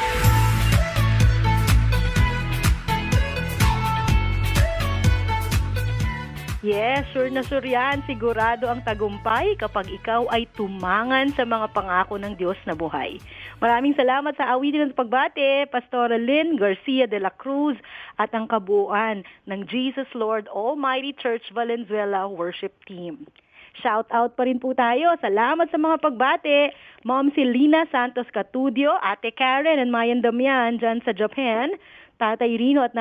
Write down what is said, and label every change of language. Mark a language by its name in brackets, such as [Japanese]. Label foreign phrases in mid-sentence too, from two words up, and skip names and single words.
[English] Yes, sure [Filipino] na sure yan. Sigurado ang tagumpay kapag ikaw ay tumangan sa mga pangako ng Diyos na buhay. Maraming salamat sa awitin ng pagbate, Pastora Lynn Garcia de la Cruz at ang kabuuan ng Jesus Lord Almighty Church Valenzuela Worship Team. Shout out pa rin po tayo. Salamat sa mga pagbate. Mom Celina Santos Catudio, Ate Karen and Mayan Damian dyan sa Japan, Tatay Rino at